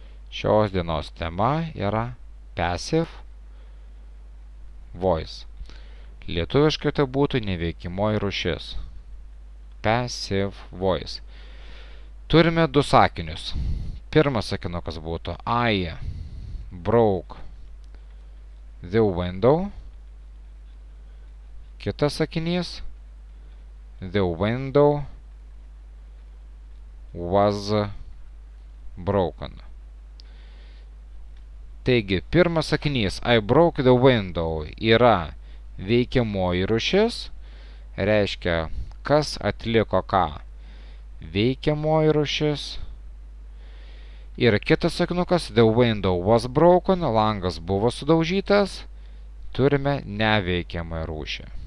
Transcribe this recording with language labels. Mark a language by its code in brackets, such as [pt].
[lt] Šios dienos tema yra [en] passive voice. [lt] Lietuviškai tai būtų neveikimoji rūšis. [en] Passive voice. [lt] Turime du sakinius. Pirmas sakinukas būtų [en] I broke the window. [lt] Kitas sakinys [en] the window was broken. [lt] Taigi, pirmas sakinys [en] I broke the window [lt] yra veikiamoji rūšis, reiškia, kas atliko ką. Veikiamoji rūšis. Ir kitas sakinukas [en] the window was broken, [lt] langas buvo sudaužytas, turime neveikiamą rūšį.